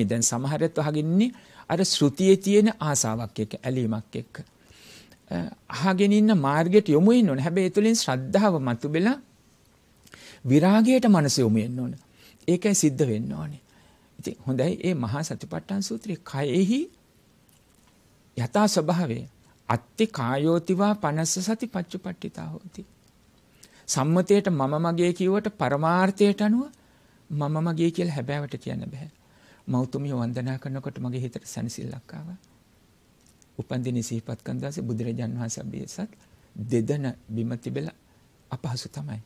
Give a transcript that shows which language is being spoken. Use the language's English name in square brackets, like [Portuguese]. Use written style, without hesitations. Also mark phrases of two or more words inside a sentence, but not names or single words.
[Sinhala] දැන් සමහරත් අහගෙන ඉන්නේ අර ශ්‍රුතියේ තියෙන ආසාවක් එක්ක, ඇලීමක් එක්ක. අහගෙන ඉන්න මාර්ගයට යොමු වෙන්න ඕනේ. හැබැයි ඒ තුළින් ශ්‍රද්ධාව මතුබෙලා විරාගයට මනස යොමු වෙන්න ඕනේ. ඒකයි සිද්ධ වෙන්න ඕනේ. ඉතින් හොඳයි මේ මහා සතිපට්ඨාන සූත්‍රයේ කයෙහි යථා ස්වභාවය [Pali] අත්ති කායෝතිවා පනස්ස සති පච්චුපට්ඨිතා හෝති. [Sinhala] සම්මතයට මම මගේ කියවට පරමාර්ථයට අනුව මම මගේ කියලා හැබෑවට කියන්න බෑ. මෞතුමිය වන්දනා කරනකොට මගේ හිතට සැනසෙල්ලක් ආවා. උපන්දිනේ සිහිපත් කරන දාසේ බුදුරජාන් වහන්සේ අභියසත් දෙදෙන බිම තිබෙලා අපහසු තමයි.